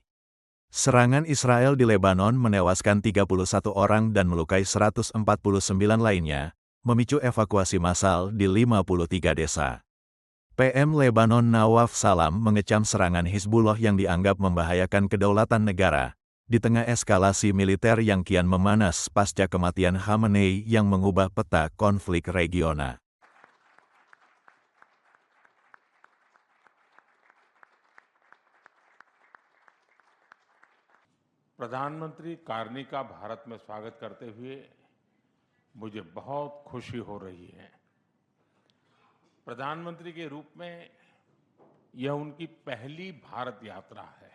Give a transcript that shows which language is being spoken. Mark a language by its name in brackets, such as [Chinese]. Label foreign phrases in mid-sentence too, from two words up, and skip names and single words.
[Indonesian] Serangan Israel di Lebanon menewaskan 31 orang dan melukai 149 lainnya, memicu evakuasi massal di 53 desa. PM Lebanon Nawaf Salam mengecam serangan Hizbullah yang dianggap membahayakan kedaulatan negara, di tengah eskalasi militer yang kian memanas pasca kematian Khamenei yang mengubah peta konflik regional. [Hindi] प्रधानमंत्री कार्नी का भारत में स्वागत करते हुए मुझे बहुत खुशी हो रही है। प्रधानमंत्री के रूप में यह उनकी पहली भारत यात्रा है।